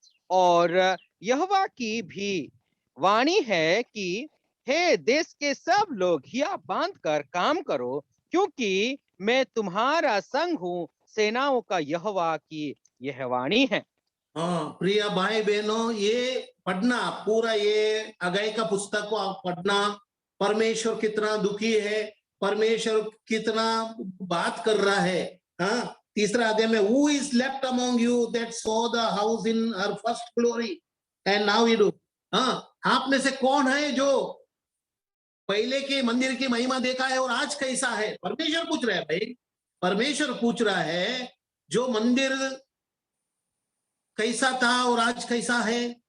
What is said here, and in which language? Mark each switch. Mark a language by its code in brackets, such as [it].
[hi] और यहोवा की भी वाणी है कि हे देश के सब लोग, हिया बांध कर काम करो, क्योंकि मैं तुम्हारा संग हूं, सेनाओं का यहोवा की यह वाणी है। हाँ प्रिय भाई बहनों, ये पढ़ना पूरा, ये हगई का पुस्तक को आप पढ़ना। परमेश्वर कितना दुखी है, परमेश्वर कितना बात कर रहा है। हाँ, तीसरा अध्याय में, [en] who is left among you that saw the house in her first glory and now you do। [hi] हाँ, आप में से कौन है जो पहले के मंदिर की महिमा देखा है और आज कैसा है? परमेश्वर पूछ रहा है भाई, परमेश्वर पूछ रहा है, जो मंदिर कैसा था और आज कैसा है।